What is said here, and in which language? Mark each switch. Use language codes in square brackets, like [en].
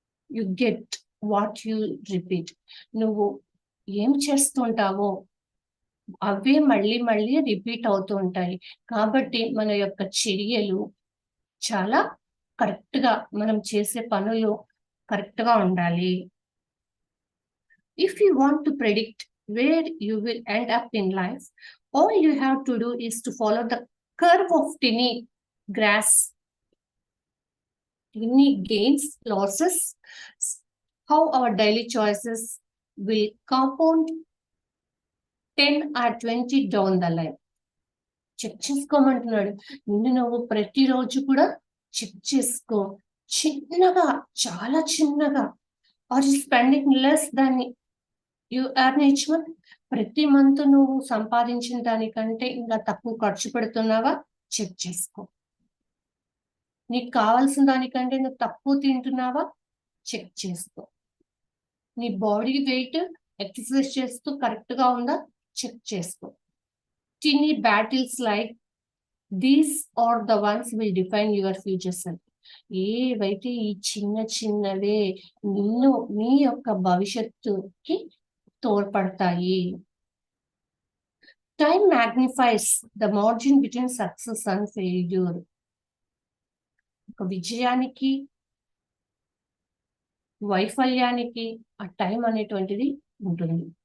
[en] You get what you repeat. [te] నువ్వు ఏం చేస్తుంటావో అవే మళ్ళీ రిపీట్ అవుతూ ఉంటాయి. కాబట్టి మన యొక్క చర్యలు చాలా కరెక్ట్ గా, మనం చేసే పనులు కరెక్ట్ గా ఉండాలి. [en] If you want to predict where you will end up in life, all you have to do is to follow the curve of tiny grass, tiny gains, losses, how our daily choices will compound 10 or 20 down the line. [te] Check చేసుకోమంటున్నాడు. నిన్ను నువ్వు ప్రతిరోజు కూడా check చేసుకో, చిన్నగా, చాలా చిన్నగా. [en] Are you spending less than you earn each month? [te] ప్రతి month నువ్వు సంపాదించిన దానికంటే ఇంకా తక్కువ ఖర్చు పెడుతున్నావా చెక్ చేసుకో. నీకు కావాల్సిన దానికంటే నువ్వు తక్కువ తింటున్నావా చెక్ చేసుకో. నీ బాడీ వెయిట్ ఎక్సర్సైజ్ చేస్తూ కరెక్ట్ గా ఉందా చెక్ చేసుకో. [en] Tiny battles like these are the ones will define your future self. [te] ఏవైతే ఈ చిన్నవే నిన్ను నీ యొక్క భవిష్యత్తుకి తోడ్పడతాయి. [en] Time magnifies the margin between success and failure. [te] ఒక విజయానికి వైఫల్యానికి ఆ టైం అనేటువంటిది ఉంటుంది.